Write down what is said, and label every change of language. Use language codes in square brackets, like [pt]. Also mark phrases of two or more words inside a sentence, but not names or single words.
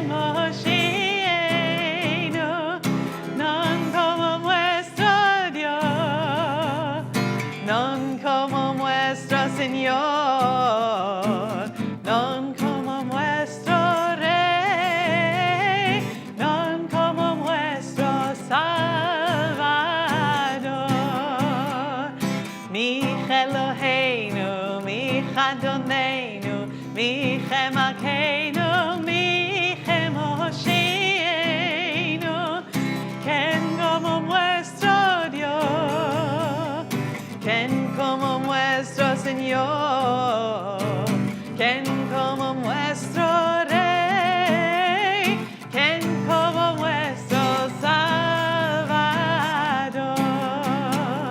[he] Kemoshienu, [lad] non como nuestro Dios, non como nuestro Señor, non como nuestro Rey, non como nuestro Salvador. [he] מי אלוהינו, מי אדונינו, מי כמלכנו, מי כמושיענו, [lad] ken como nuestro Dios, ken como nuestro Señor, ken como nuestro Rey, ken como nuestro Salvador.